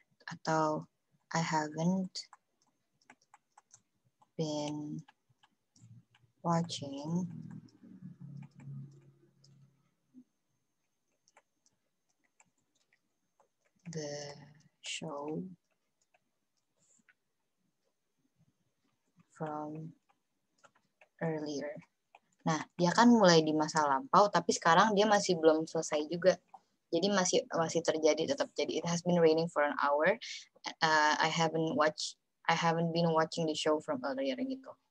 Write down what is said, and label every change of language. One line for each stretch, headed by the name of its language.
Indonesian: Atau
English: I haven't been watching the show from earlier.
Indonesian: Nah, dia kan mulai di masa lampau, tapi sekarang dia masih belum selesai juga. Jadi masih terjadi, tetap jadi.
English: It has been raining for an hour. I haven't been watching the show from earlier
Indonesian: gitu.